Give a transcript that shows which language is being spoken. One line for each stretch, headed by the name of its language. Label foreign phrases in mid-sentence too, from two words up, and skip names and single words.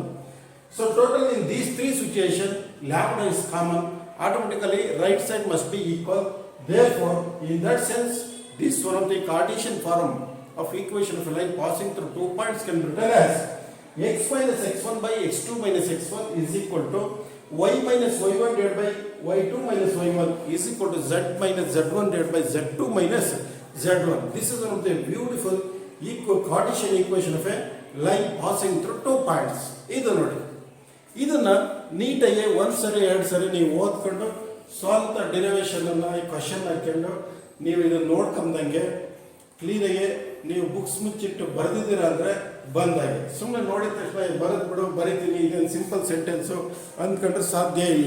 English: So total in these three situations lambda is common. Automatically right side must be equal. Therefore, in that sense, this one of the Cartesian form of equation of a line passing through 2 points can be written as x minus x1 by x2 minus x1 is equal to y minus y1 divided by y2 minus y1 is equal to z minus z1 divided by z2 minus z1. This is one of the beautiful Cartesian equation of a line passing through 2 points.
Kannada: ಇದು ನೋಡಿ, ಇದನ್ನ ನೀಟಾಗಿ ಒಂದ್ಸರಿ ಎರಡು ಸರಿ ನೀವು ಓದ್ಕೊಂಡು ಸ್ವಂತ ಡಿರೈವೇಶನ್ ಅನ್ನ ಈ ಕ್ವಶನ್ ಹಾಕೊಂಡು ನೀವು ಇದನ್ನ ನೋಡ್ಕೊಂಡಂಗೆ ಕ್ಲೀನಾಗಿ ನೀವು ಬುಕ್ಸ್ ಮುಚ್ಚಿಟ್ಟು ಬರೆದಿದ್ದೀರಾ ಅಂದರೆ ಬಂದಾಗೆ. ಸುಮ್ಮನೆ ನೋಡಿದ ತಕ್ಷಣ ಬರೆದು ಬಿಡು ಬರಿತೀನಿ ಇದೊಂದು
English: simple sentence
Kannada: ಅಂದ್ಕೊಂಡ್ರೆ ಸಾಧ್ಯ ಇಲ್ಲ.